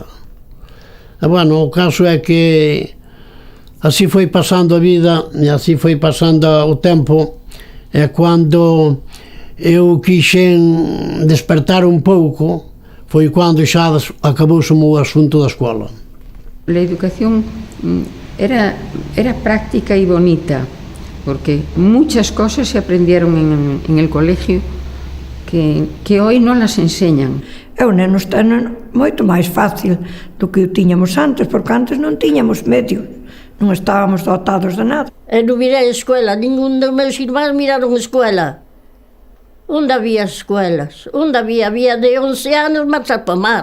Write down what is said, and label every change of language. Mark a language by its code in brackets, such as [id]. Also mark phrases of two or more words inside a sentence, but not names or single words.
[gl] E, bueno, o caso é que así foi pasando a vida e así foi pasando o tempo, e cando eu quixen despertar un pouco foi cando xa acabouse o asunto da escola. [es] La educación era práctica y bonita, porque muchas cosas se aprendieron en el colegio que hoy non las enseñan. [gl] E os nenos ten moito máis fácil do que o tiñamos antes, porque antes non tiñamos medios, non estábamos dotados de nada. Eu non mirei a escuela, ningún dos meus irmáns miraron a escuela. Onde había escuelas? Onde había de 11 anos marchar para o mar.